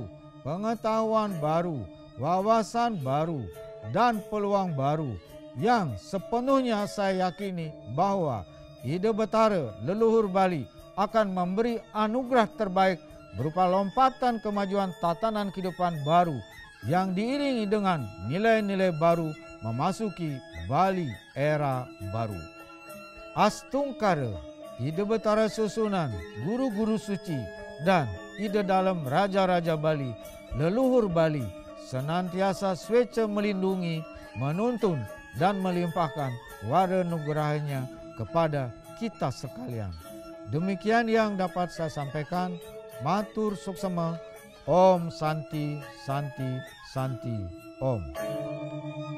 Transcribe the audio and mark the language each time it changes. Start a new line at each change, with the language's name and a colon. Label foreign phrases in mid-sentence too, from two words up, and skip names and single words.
Indonesian: pengetahuan baru, wawasan baru, dan peluang baru yang sepenuhnya saya yakini bahwa ide Betara leluhur Bali akan memberi anugerah terbaik berupa lompatan kemajuan tatanan kehidupan baru yang diiringi dengan nilai-nilai baru memasuki Bali era baru. Astungkara, ide Betara Susunan, guru-guru suci, dan ide dalam Raja-Raja Bali, leluhur Bali, senantiasa swece melindungi, menuntun, dan melimpahkan wara nugerahnya kepada kita sekalian. Demikian yang dapat saya sampaikan.
Balinese: Matur suksema.
Sanskrit: Om Santi Santi Santi Om.